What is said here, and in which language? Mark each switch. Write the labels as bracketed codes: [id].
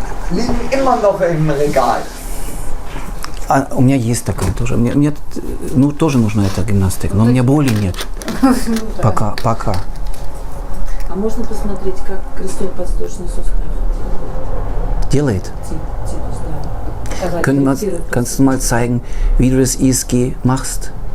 [de] Liegen immer noch im Regal. [ru] А у меня есть такая тоже. Мне ну, тоже нужна эта гимнастика, но у меня боли нет. Пока. А можно посмотреть, как крестцово-подвздошный сустав Делает. типус, да. [de] Kannst du mal zeigen, wie du das ISG machst?